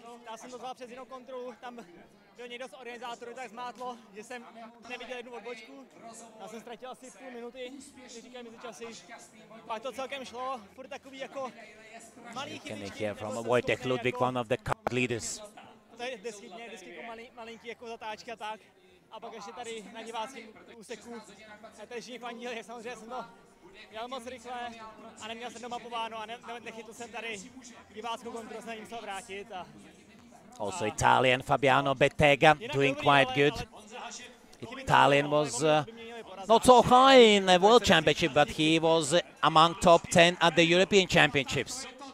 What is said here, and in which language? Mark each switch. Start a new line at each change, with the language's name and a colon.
Czech: Já jsem to zvládl přes jinou kontrolu, tam byl někdo z organizátorů tak zmátlo, že jsem neviděl jednu odbočku. Já jsem ztratil asi půl minuty, když říkají mezičasy. Pak to celkem šlo, furt takový jako malý chybičky.
English: Here from Wojtek Ludwig, one of the card leaders.
Czech: To je vždycky jako malinký jako zatáčky a tak. A pak ještě tady na diváckém úseku, tady všichni fandili, jak samozřejmě jsem to jel moc rychle a neměl jsem domapováno a nechytl jsem tady diváckou kontrolu, jsem musel vrátit.
English: Also Italian Fabiano Bettega doing quite good. Italian was not so high in the World Championship, but he was among top 10 at the European Championships.